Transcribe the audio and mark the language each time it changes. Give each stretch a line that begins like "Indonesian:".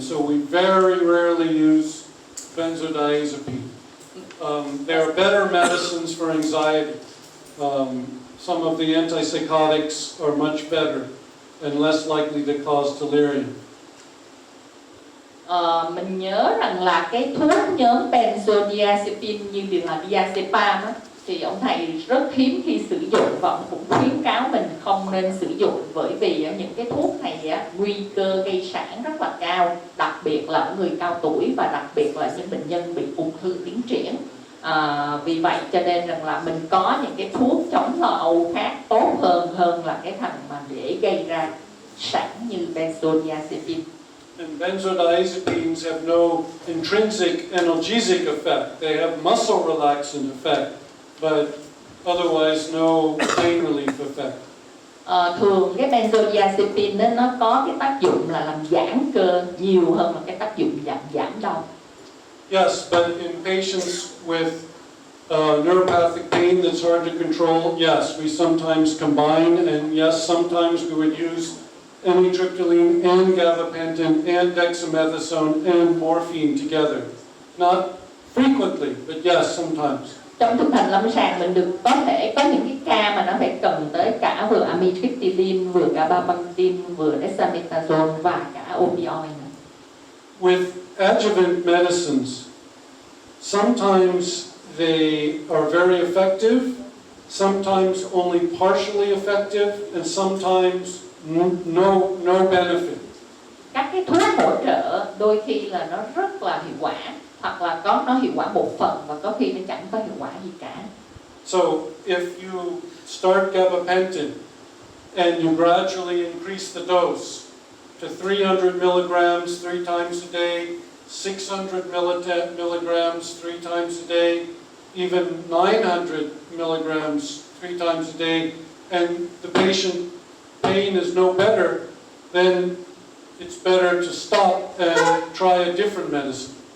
English: So we very rarely use benzodiazepine. There are better medicines for anxiety. Some of the antipsychotics are much better and less likely to cause delirium.
Vietnamese: Mình nhớ rằng là cái thuốc nhóm benzodiazepine như là diazepam á, thì ông thầy rất hiếm khi sử dụng, và ông cũng khuyến cáo mình không nên sử dụng, bởi vì những cái thuốc này nguy cơ gây sản rất là cao, đặc biệt là ở người cao tuổi và đặc biệt là những bệnh nhân bị ung thư tiến triển. Vì vậy cho nên rằng là mình có những cái thuốc chống lo âu khác tốt hơn là cái thằng mà để gây ra sản như benzodiazepine.
English: And benzodiazepines have no intrinsic analgesic effect. They have muscle relaxant effect, but otherwise no pain relief effect.
Vietnamese: Thường cái benzodiazepine nó có cái tác dụng là làm giãn cơ nhiều hơn là cái tác dụng giảm đau.
English: Yes, but in patients with neuropathic pain that's hard to control, yes, we sometimes combine, and yes, sometimes we would use amitriptyline and gabapentin and dexamethasone and morphine together. Not frequently, but yes, sometimes.
Vietnamese: Trong thực hành lâm sàng mình được có thể có những cái ca mà nó phải cần tới cả vừa amitriptyline, vừa gabapentin, vừa dexamethasone và cả opioid.
English: With adjuvant medicines, sometimes they are very effective, sometimes only partially effective, and sometimes no benefit.
Vietnamese: Các cái thuốc hỗ trợ đôi khi là nó rất là hiệu quả, hoặc là có nó hiệu quả một phần và có khi nó chẳng có hiệu quả gì cả.
English: So if you start gabapentin and you gradually increase the dose to 300 milligrams 3 times a day, 600 milligrams 3 times a day, even 900 milligrams 3 times a day, and the patient pain is no better, then it's better to stop and try a different medicine.